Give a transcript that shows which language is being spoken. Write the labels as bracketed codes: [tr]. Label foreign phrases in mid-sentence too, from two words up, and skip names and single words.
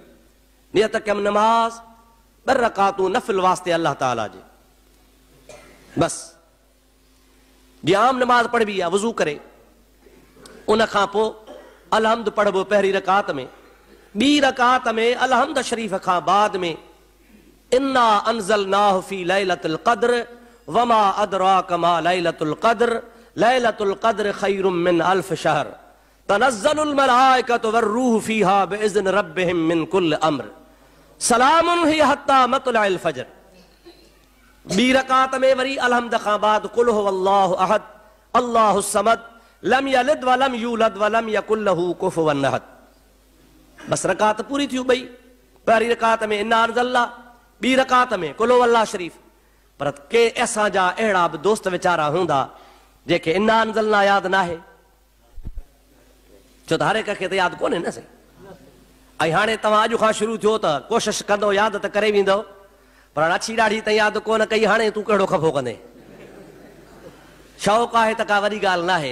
[sd] नियत कयमि नमाज़ 2 रकातूं नफ़िल वास्ते अल्लाह ताला जे, बस जीअं आम नमाज़ पढ़बी आहे वज़ू करे, उन खां पोइ अलहम्द पढ़बो पहिरीं रकात में। ॿी रकात में अलहम्द शरीफ़ खां बाद में [ar] إنا أنزلناه في ليلة القدر وما أدراك ما ليلة القدر ليلة القدر خير من ألف شهر تنزل الملائكة والروح فيها بإذن ربهم من كل أمر سلام هي حتى مطلع الفجر. [sd] ॿी रकात में वरी अलहम्द खां बाद [ar] قل هو الله أحد الله الصمد لم يلد ولم يولد ولم يكن له كفوا أحد. [sd] बस रकात पूरी थी ॿई। पहिरीं रकात में [ar] إنا أنزلنا, [sd] ॿी रकात में [ar] قل هو الله [sd] शरीफ़। पर के असांजा अहिड़ा बि दोस्त वीचारा हूंदा जेके [ar] إنا أنزلنا [sd] यादि न आहे, छो त हर हिक खे त यादि कोन्हे न साईं। ऐं हाणे तव्हां अॼु खां शुरू थियो त कोशिशि कंदो यादि त करे वेंदो, पर अछी ॾाढी त यादि कोन कई, हाणे तूं कहिड़ो खफ़ो कंदे। शौक़ु आहे त का वॾी ॻाल्हि न आहे।